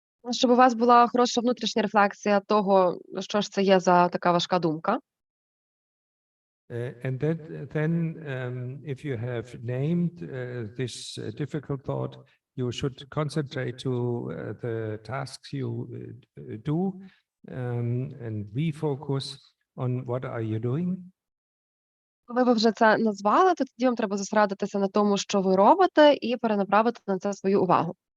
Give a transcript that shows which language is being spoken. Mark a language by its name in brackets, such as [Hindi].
[Ukrainian] Щоб у вас була хороша внутрішня рефлексія того, що ж це є за така важка думка. [English] And then if you have named this difficult thought, you should concentrate to the tasks you do and refocus on what are you doing. [Ukrainian] Коли ви вже це назвали, то тоді вам треба зосередитися на тому, що ви робите, і перенаправити на це свою увагу.